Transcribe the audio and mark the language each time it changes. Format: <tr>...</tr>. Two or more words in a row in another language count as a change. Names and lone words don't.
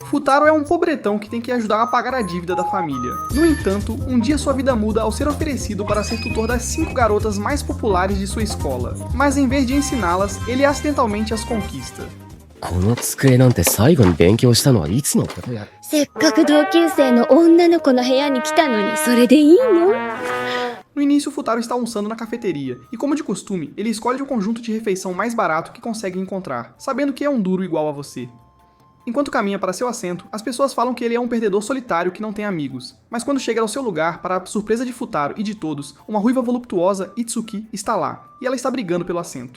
<pt>Futaro é um pobretão que tem que ajudar a pagar a dívida da família. No entanto, um dia sua vida muda ao ser oferecido para ser tutor das 5 garotas mais populares de sua escola. Mas em vez de ensiná-las, ele acidentalmente as conquista.</pt> <ja>この机なんて最後に勉強したのはいつのことや。せっかく同級生の女の子の部屋に来たのにそれでいいの？</ja> <pt>No início, Futaro está almoçando na cafeteria, e como de costume, ele escolhe o conjunto de refeição mais barato que consegue encontrar, sabendo que é um duro igual a você. Enquanto caminha para seu assento, as pessoas falam que ele é um perdedor solitário que não tem amigos. Mas quando chega ao seu lugar, para a surpresa de Futaro e de todos, uma ruiva voluptuosa, Itsuki, está lá, e ela está brigando pelo assento.</pt>